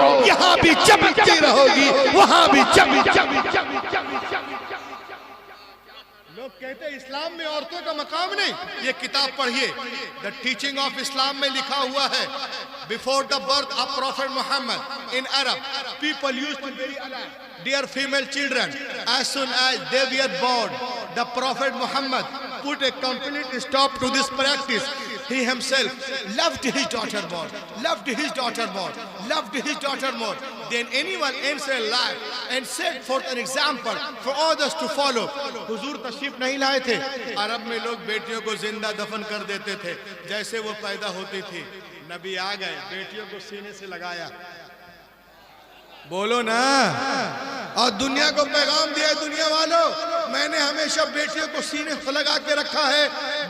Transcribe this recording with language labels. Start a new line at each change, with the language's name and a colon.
Hindi: यहाँ भी चमकती रहोगी, वहाँ भी लोग कहते हैं इस्लाम में औरतों का मकाम नहीं। ये किताब पढ़िए,
English: the teaching of Islam
Hindi: में लिखा हुआ है,
English: Before the birth of Prophet Muhammad in Arab people used to bury their female children as soon as they were born. The Prophet Muhammad put a complete stop to this practice. He himself loved his daughter more, loved his daughter more, loved his daughter more than anyone else in life, and set forth an example for others to follow.
Hindi: हुजूर तशरीफ नहीं लाए थे, अरब में लोग बेटियों को जिंदा दफन कर देते थे जैसे वो पैदा होती थी। नबी आ गए, बेटियों को सीने से लगाया, बोलो ना, और दुनिया को पैगाम दिया, दुनिया वालों, मैंने हमेशा बेटियों को सीने से लगा के रखा है।